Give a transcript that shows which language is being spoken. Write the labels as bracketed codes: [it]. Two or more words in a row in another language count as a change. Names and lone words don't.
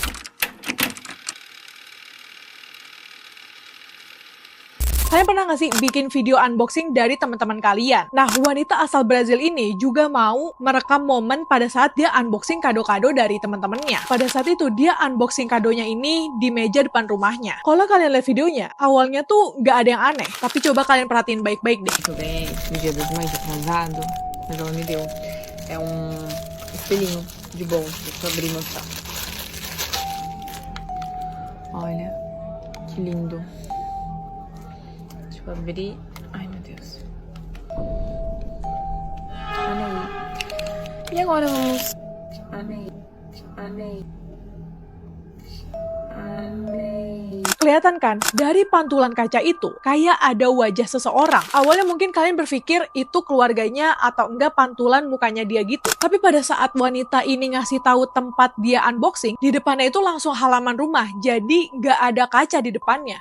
[id] Kalian pernah nggak sih bikin video unboxing dari teman-teman kalian? Nah, wanita asal Brazil ini juga mau merekam momen pada saat dia unboxing kado-kado dari teman-temannya. Pada saat itu, dia unboxing kadonya ini di meja depan rumahnya. Kalau kalian lihat videonya, awalnya tuh nggak ada yang aneh. Tapi coba kalian perhatiin baik-baik deh. [pt] Tudo bem, no dia das mães atrasado, mas ela me deu. É espelhinho de bolsa, deixa eu abrir e mostrar. Olha, que lindo. Deixa eu abrir. Ai, meu Deus. Olha aí. E agora vamos... Olha aí. Olha aí. Olha aí. [id] Kelihatan kan, dari pantulan kaca itu, kayak ada wajah seseorang. Awalnya mungkin kalian berpikir itu keluarganya atau enggak pantulan mukanya dia gitu. Tapi pada saat wanita ini ngasih tahu tempat dia unboxing, di depannya itu langsung halaman rumah, jadi nggak ada kaca di depannya.